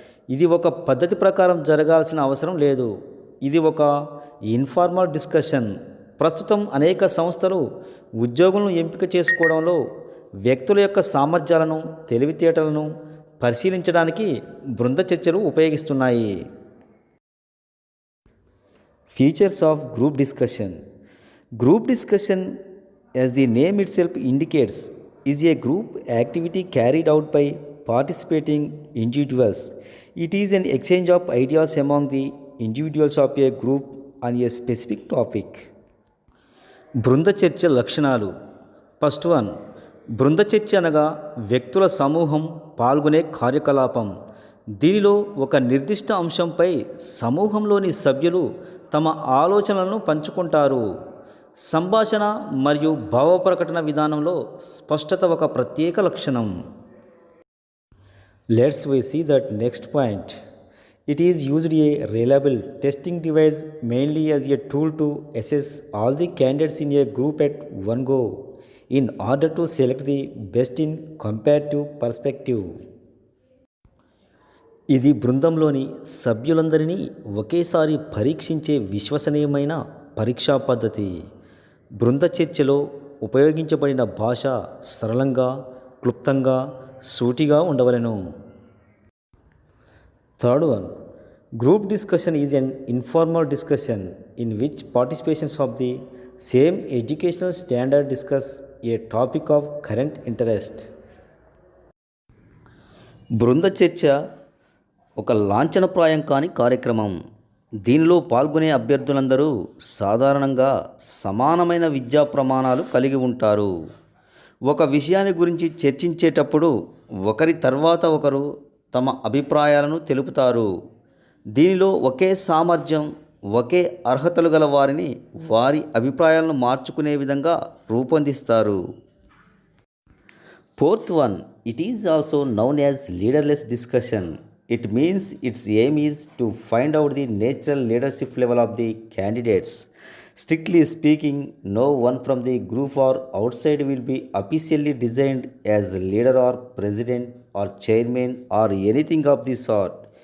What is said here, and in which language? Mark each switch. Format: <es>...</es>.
<te>ఇది ఒక పద్ధతి ప్రకారం జరగాల్సిన అవసరం లేదు. ఇది ఒక ఇన్ఫార్మల్ డిస్కషన్. ప్రస్తుతం అనేక సంస్థలు ఉద్యోగులను ఎంపిక చేసుకోవడంలో వ్యక్తుల యొక్క సామర్థ్యాలను, తెలివితేటలను పరిశీలించడానికి బృంద చర్చలు ఉపయోగిస్తున్నాయి.</te> <en>Features of group discussion. Group discussion, as the name itself indicates, is a group activity carried out by participating individuals. It is an exchange of ideas among the individuals of a group on a specific topic.</en> <te>బృంద చర్చ లక్షణాలు.</te> <en>first one,</en> <te>బృంద చర్చ అనగా వ్యక్తుల సమూహం పాల్గొనే కార్యకలాపం. దీనిలో ఒక నిర్దిష్ట అంశంపై సమూహంలోని సభ్యులు తమ ఆలోచనలను పంచుకుంటారు. సంభాషణ మరియు భావ ప్రకటన విధానంలో స్పష్టత ఒక ప్రత్యేక లక్షణం.</te> <en>Let's we see that next point. It is used a reliable testing device mainly as a tool to assess all the candidates in a group at one go in order to select the best in comparative perspective.</en> <te>ఇది బృందంలోని సభ్యులందరినీ ఒకేసారి పరీక్షించే విశ్వసనీయమైన పరీక్షా పద్ధతి. బృంద చర్చలో ఉపయోగించబడిన భాష సరళంగా, క్లుప్తంగా, సూటిగా ఉండవలెను.</te> <en>Third one, group discussion is an informal discussion in which participations of the same educational standard discuss a topic of current interest.</en> <te>బృంద చర్చ ఒక లాంఛనప్రాయం కాని కార్యక్రమం. దీనిలో పాల్గొనే అభ్యర్థులందరూ సాధారణంగా సమానమైన విద్యా ప్రమాణాలు కలిగి ఉంటారు. ఒక విషయాన్ని గురించి చర్చించేటప్పుడు ఒకరి తర్వాత ఒకరు తమ అభిప్రాయాలను తెలుపుతారు. దీనిలో ఒకే సామర్థ్యం, ఒకే అర్హతలు గల వారిని వారి అభిప్రాయాలను మార్చుకునే విధంగా రూపొందిస్తారు.</te> <en>Fourth one, it is also known as leaderless discussion. It means its aim is to find out the natural leadership level of the candidates. Strictly speaking, no one from the group or outside will be officially designed as leader or president or chairman or anything of the sort.</en>